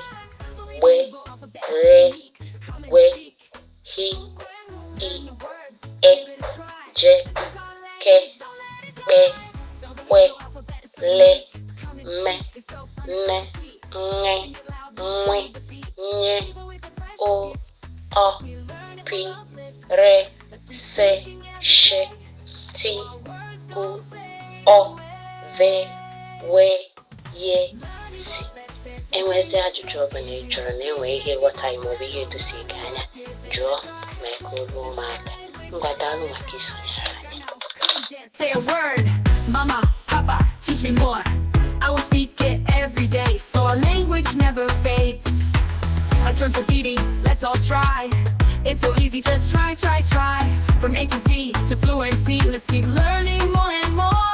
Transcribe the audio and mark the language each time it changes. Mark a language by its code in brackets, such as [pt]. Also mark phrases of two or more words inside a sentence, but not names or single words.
[ig] W R W H I E J K L W L M N Ng Nwe Nye O P R S Sh T U O V W Y Si. Enwezi ajụjụ ọbụla ị chọrọ na enwe ihe nghọta maọbụ ihe edosi gị anya, jụọ ma ka o ruo ụmụaka. Ngwa daalụ maka isonyere anyị. [en] Say a word, mama, papa, teach me more. I will speak it every day, so our language never fades. Our drums are beating, let's all try. It's so easy, just try, try, try. From A to Z to fluency, let's keep learning more and more.